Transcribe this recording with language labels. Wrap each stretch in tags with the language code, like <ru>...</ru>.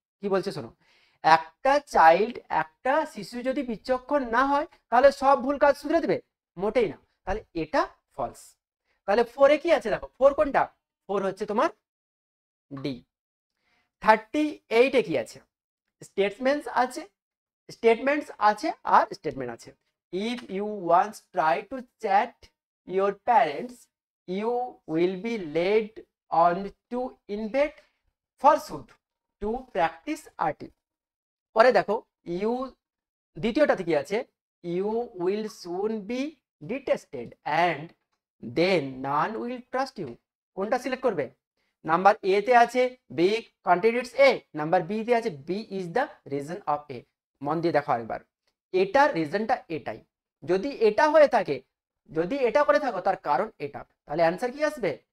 <bn>কি বলছে শোনো, একটা চাইল্ড, একটা শিশু যদি বিচক্ষণ না হয় তাহলে সব ভুল কাজ শুধরে দেবে? মোটেই না। তাহলে এটা ফলস। তাহলে 4 এ কি আছে দেখো, 4 কোনটা? 4 হচ্ছে তোমার ডি। 38 এ কি আছে? স্টেটমেন্টস আছে, স্টেটমেন্টস আছে আর স্টেটমেন্ট আছে।</bn> <en>If you once try to chat your parents, you will be led on to invent falsehood to practice art.</en> <bn>পরে দেখো ইউ, দ্বিতীয়টাতে কি আছে?</bn> <en>You will soon be detested and then none will trust you.</en> <bn>কোনটা select করবে? Number A তে আছে B contributes এ, number B তে আছে B is the reason of এ। মন দিয়ে দেখো আরেকবার, এটার রিজনটা এটাই। যদি এটা হয়ে থাকে, যদি এটা করে থাকো তার কারণ এটা, তাহলে অ্যান্সার কি আসবে?</bn>